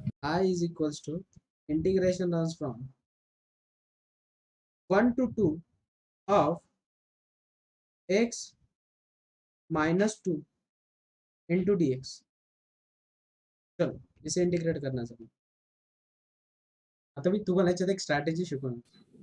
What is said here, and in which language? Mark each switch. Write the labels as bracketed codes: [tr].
[en] I is equals to integration runs from 1 to 2 of x minus 2 into dx. [hi] चलो इसे integrate करना चाहिए. [mr] आता मी तुम्हाला याच्यात एक स्ट्रॅटेजी शिकवणार.